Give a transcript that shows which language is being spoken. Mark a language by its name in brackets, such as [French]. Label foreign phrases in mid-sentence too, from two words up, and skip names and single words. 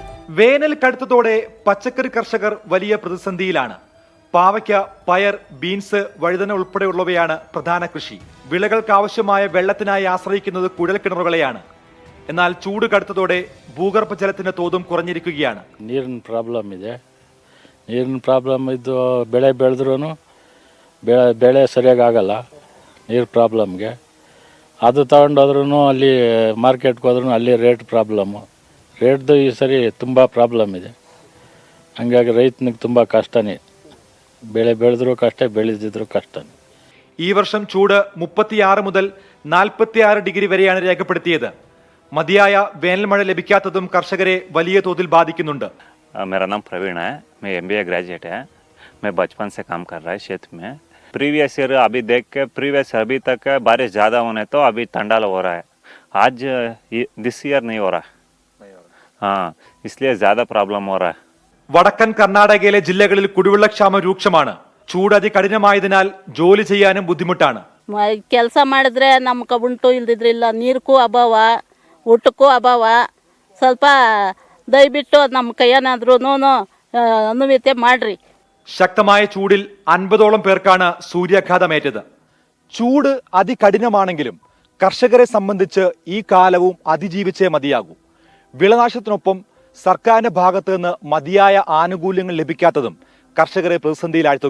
[Malayalam] വേനൽ കടുത്തതോടെ പച്ചക്കറി കർഷകർ വലിയ പ്രതിസന്ധിയിലാണ്. പാവയ്ക്ക, പയർ, ബീൻസ്, വഴുതന ഉൾപ്പെടെയുള്ളവയാണ് പ്രധാന കൃഷി. വിളകൾക്ക് ആവശ്യമായ വെള്ളത്തിനായി ആശ്രയിക്കുന്നത് കുഴൽക്കിണറുകളെയാണ്. എന്നാൽ ചൂട് കടുത്തതോടെ ഭൂഗർഭജലത്തിന്റെ തോതും കുറഞ്ഞിരിക്കുകയാണ്. [Kannada] ನೀರಿನ ಪ್ರಾಬ್ಲಮ್ ಇದ್ದು ಬೆಳೆ ಬೆಳೆದ್ರೂ ಬೆಳೆ ಸರಿಯಾಗಿ ಆಗಲ್ಲ. ನೀರು ಪ್ರಾಬ್ಲಮ್ಗೆ ಅದು ತಗೊಂಡೋದ್ರೂ ಅಲ್ಲಿ ಮಾರ್ಕೆಟ್ಗೆ ಹೋದ್ರೂ ಅಲ್ಲಿ ರೇಟ್ ಪ್ರಾಬ್ಲಮ್ಮು. ರೇಟ್ದು ಈ ಸರಿ ತುಂಬ ಪ್ರಾಬ್ಲಮ್ ಇದೆ. ಹಂಗಾಗಿ ರೈತನಿಗೆ ತುಂಬ ಕಷ್ಟನೇ. ಬೆಳೆ ಬೆಳೆದ್ರೂ ಕಷ್ಟ, ಬೆಳೆದಿದ್ರೂ കഷ്ടം. [Malayalam] ഈ വർഷം ചൂട് 36 മുതൽ 46 ഡിഗ്രി വരെയാണ് രേഖപ്പെടുത്തിയത്. മതിയായ വേനൽ മഴ ലഭിക്കാത്തതും കർഷകരെ വലിയ തോതിൽ ബാധിക്കുന്നുണ്ട്. [Hindi] मेरा नाम प्रवीण है, मैं MBA ग्रेजुएट है. मैं बचपन से काम कर रहा है क्षेत्र में. [English] previous year [Hindi] अभी देख के प्रीवियस अभी तक बारिश ज़्यादा होने तो अभी ठंडा हो रहा है. आज [English] this year [Hindi] नहीं हो रहा. हाँ, इसलिए ज़्यादा प्रॉब्लम हो रहा है. [Malayalam] വടക്കൻ കർണാടകയിലെ ജില്ലകളിൽ കുടിവെള്ളക്ഷാമം രൂക്ഷമാണ്. ചൂട് അതികഠിനമായതിനാൽ ജോലി ചെയ്യാനും ബുദ്ധിമുട്ടാണ്. [Kannada] ಕೆಲಸ ಮಾಡಿದ್ರೆ ನಮ್ಗೆ ಉಂಟು, ಇಲ್ದಿದ್ರಿಲ್ಲ. ನೀರಿಗೂ ಅಭಾವ, ಊಟಕ್ಕೂ ಅಭಾವ. ಸ್ವಲ್ಪ ದಯವಿಟ್ಟು നമുക്ക് ಏನಾದ್ರೂ ಅನುಮತಿ ಮಾಡ್ರಿ. [Malayalam] ശക്തമായ ചൂടിൽ 50ഓളം പേർക്കാണ് സൂര്യാഘാതമേറ്റത്. ചൂട് അതികഠിനമാണെങ്കിലും കർഷകരെ സംബന്ധിച്ച് ഈ കാലവും അതിജീവിച്ചേ മതിയാകൂ. വിളനാശത്തിനൊപ്പം സർക്കാരിന്റെ ഭാഗത്ത് നിന്ന് മതിയായ ആനുകൂല്യങ്ങൾ ലഭിക്കാത്തതും കർഷകരെ പ്രതിസന്ധിയിലാഴ്ത്തുകയാണ്.